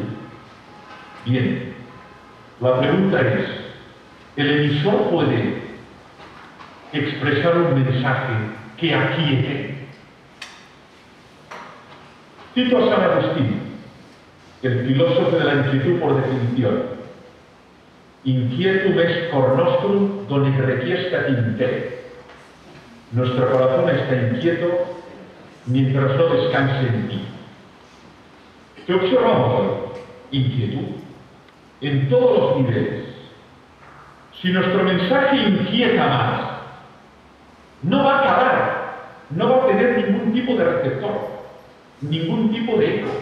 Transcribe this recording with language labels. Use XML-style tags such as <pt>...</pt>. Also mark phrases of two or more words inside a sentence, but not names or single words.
<es>Bien, la pregunta es, ¿el emisor puede expresar un mensaje que aquiete? Cito a San Agustín, el filósofo de la inquietud por definición.</es> <la>Inquietum est cor nostrum donde requiescat in te.</la> <es>Nuestro corazón está inquieto mientras no descanse en ti. ¿Qué observamos hoy? Inquietud. En todos los niveles. Si nuestro mensaje inquieta más, no va a acabar, no va a tener ningún tipo de receptor, ningún tipo de eco.</es>